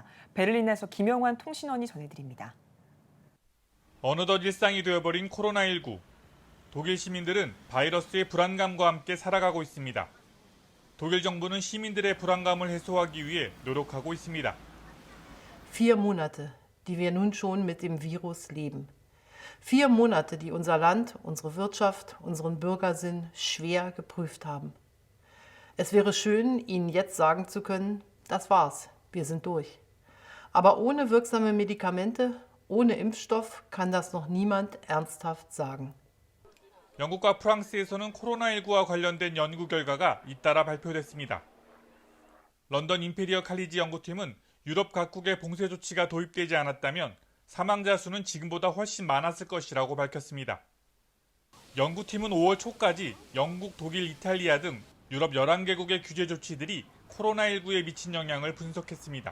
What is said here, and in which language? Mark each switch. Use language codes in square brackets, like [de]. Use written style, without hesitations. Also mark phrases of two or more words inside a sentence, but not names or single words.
[ko] 베를린에서 김영환 통신원이 전해드립니다. 어느덧 일상이 되어버린 코로나19. 독일 시민들은 바이러스의 불안감과 함께 살아가고 있습니다. 독일 정부는 시민들의 불안감을 해소하기 위해 노력하고 있습니다. [de] 4 Monate, die wir nun schon mit dem Virus leben. 4 Monate, die unser Land, unsere Wirtschaft, unseren Bürgersinn schwer geprüft haben. Es wäre schön, Ihnen jetzt sagen zu können, das war's, wir sind durch. Aber ohne wirksame Medikamente, ohne Impfstoff kann das noch niemand ernsthaft sagen. [ko] 영국과 프랑스에서는 코로나19와 관련된 연구 결과가 잇따라 발표됐습니다. 런던 임페리얼 칼리지 연구팀은 유럽 각국의 봉쇄 조치가 도입되지 않았다면 사망자 수는 지금보다 훨씬 많았을 것이라고 밝혔습니다. 연구팀은 5월 초까지 영국, 독일, 이탈리아 등 유럽 11개국의 규제 조치들이 코로나19에 미친 영향을 분석했습니다.